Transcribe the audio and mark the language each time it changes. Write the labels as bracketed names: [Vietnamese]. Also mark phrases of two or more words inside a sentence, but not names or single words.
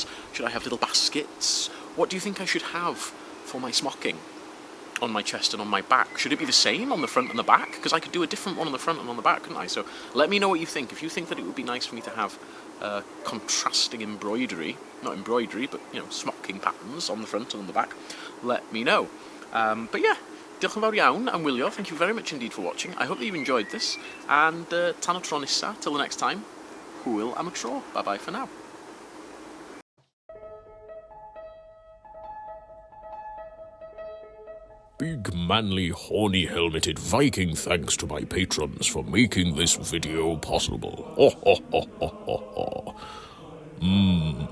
[English] Should I have little baskets? What do you think I should have for my smocking on my chest and on my back? Should it be the same on the front and the back? Because I could do a different one on the front and on the back, couldn't I? So let me know what you think. If you think that it would be nice for me to have contrasting embroidery, not embroidery, but, you know, smocking patterns on the front and on the back, let me know. But yeah, [Welsh] diolch yn fawr iawn am wylio. [English] Thank you very much indeed for watching. I hope that you've enjoyed this. [Welsh] And tan o tro nesa, [English] till the next time, [Welsh] hwyl am y tro. [English] Bye-bye for now. Big, manly, horny, helmeted Viking thanks to my patrons for making this video possible. Ho, ho, ho, ho, ho, ho.